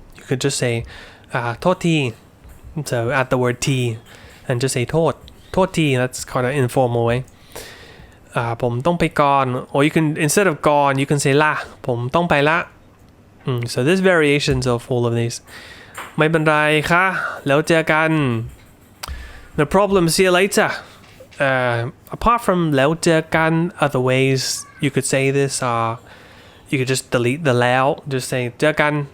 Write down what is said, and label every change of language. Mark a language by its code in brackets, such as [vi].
[en] You could just say [th] โทษที. [en] So add the word t and just say โทษที. That's kind of informal way. [th] ผมต้องไปก่อน. [en] Or you can, instead of ก่อน you can say [th] ละผมต้องไปละ. [en] So there's variations of all of these. [th] ไม่เป็นไรค่ะแล้วเจอกัน [en] No problem, see you later. Apart from [th] แล้วเจอกัน, [en] other ways you could say this are you could just delete the แล้ว just say [th] เจอกัน.